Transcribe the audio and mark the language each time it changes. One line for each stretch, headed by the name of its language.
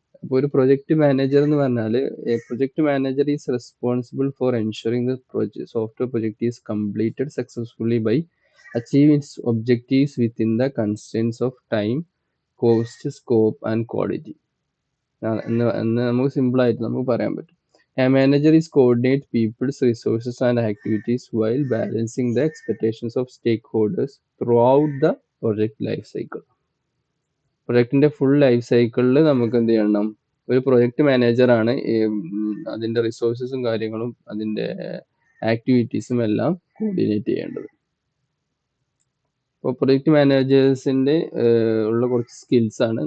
Malayalam: അപ്പോൾ ഒരു project manager എന്ന് പറഞ്ഞാൽ,
English: project manager is responsible for ensuring the software project is completed successfully by achieving its objectives within the constraints of time, cost, scope and quality
Malayalam: എന്ന് നമുക്ക് സിമ്പിളായിട്ട് നമുക്ക് പറയാൻ പറ്റും.
English: A manager is coordinate people's resources and activities while balancing the expectations of stakeholders throughout the project life cycle.
Malayalam: പ്രൊജക്റ്റിന്റെ full life സൈക്കിളിൽ നമുക്ക് എന്ത് ചെയ്യണം? ഒരു പ്രൊജക്റ്റ് മാനേജറാണ് അതിന്റെ റിസോഴ്സസും കാര്യങ്ങളും അതിന്റെ ആക്ടിവിറ്റീസും എല്ലാം കോർഡിനേറ്റ് ചെയ്യേണ്ടത്. ഇപ്പോൾ പ്രൊജക്റ്റ് മാനേജേഴ്സിന്റെ ഉള്ള കുറച്ച് സ്കിൽസ് ആണ്.